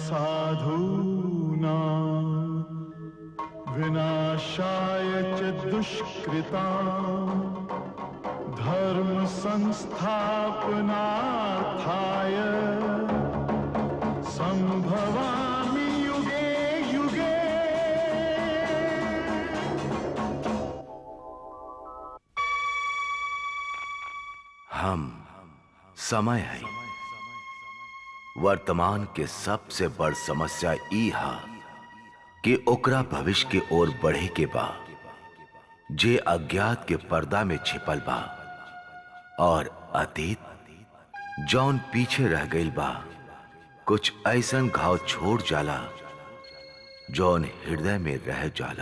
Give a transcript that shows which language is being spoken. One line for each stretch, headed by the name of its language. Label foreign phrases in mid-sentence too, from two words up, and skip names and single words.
Sanskrit: साधूनां विनाशाय च दुष्कृतां, धर्म संस्थापनार्थाय संभवामि युगे युगे।
Bhojpuri: हम समय है वर्तमान के सबसे बड़ समस्या ई हा कि ओकरा भविष्य के ओर बढ़े के बा, जे अज्ञात के पर्दा में छिपल बा, और अतीत जौन पीछे रह गईल बा कुछ ऐसन घाव छोड़ जाला जौन हृदय में रह जाला।